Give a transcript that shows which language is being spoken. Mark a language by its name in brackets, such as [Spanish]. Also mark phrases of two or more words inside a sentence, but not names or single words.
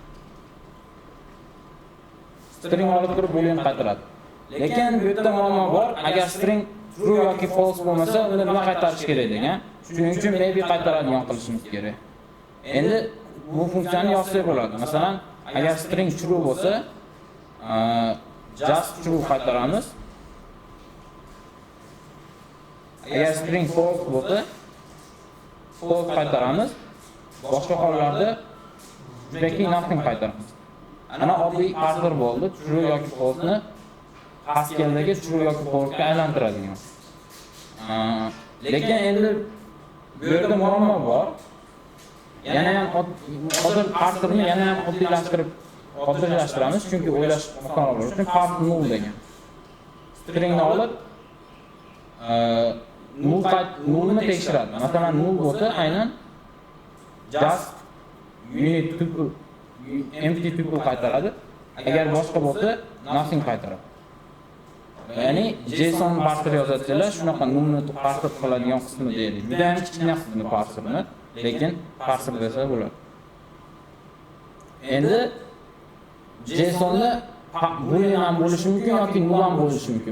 [Uzbek] String olib turib boolean qaytaradi. Lekin bu yerda muammo bor. Agar string true yoki false bo'lmasa, unda nima qaytarish kerak degan. Shuning uchun maybe qaytaradigan qilishimiz kerak. Endi bu funksiyani yozsak bo'ladi. Masalan, agar string true bo'lsa, [English] just true [Uzbek] qaytaramiz. Agar string false bo'lsa, false qaytaramiz. Boshqa hollarda judaki nothing qaytaramiz. Ana oddiy parser bo'ldi. True yoki false ni Haskell'dagi true yoki false ga aylantiradigan. Lekin endi bu yerda muammo bor. Yana ham hozir parserni yana ham oddiylashtirash, chunki o'ylash oson bo'lishi uchun [English] parse null [Uzbek] degan. Stringni olib nullni tekshiradi. Masalan, null bo'lsa aynan [English] just unit tuple empty tuple [Uzbek] qaytaradi. Agar boshqa bo'lsa nothing qaytaradi. Ya'ni JSON parser yozasizlar, shunaqa nullni parser qiladigan qismi deylik. Juda ham kichkina qismi parserni, lekin parser desa bo'ladi. Endi JSONda boolean ham bo'lishi mumkin yoki null ham bo'lishi mumkin.